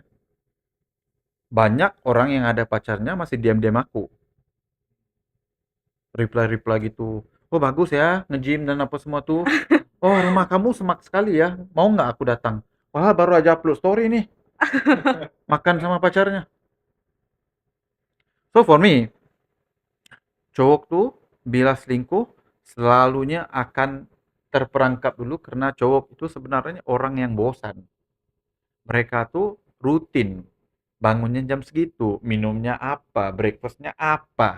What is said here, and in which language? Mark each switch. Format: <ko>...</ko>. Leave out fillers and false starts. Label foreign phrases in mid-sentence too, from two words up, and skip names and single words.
<id>Banyak orang yang ada pacarnya masih diam-diam aku. Reply gitu. Oh bagus ya, nge-gym dan apa semua tuh. Oh rumah kamu semak sekali ya. Mau nggak aku datang? Wah baru aja upload story nih. Makan sama pacarnya.</id> <en>So for me,</en> <id>cowok tuh bila selingkuh selalunya akan terperangkap dulu karena cowok itu sebenarnya orang yang bosan. Mereka tuh rutin. Bangunnya jam segitu, minumnya apa, breakfastnya apa.</id>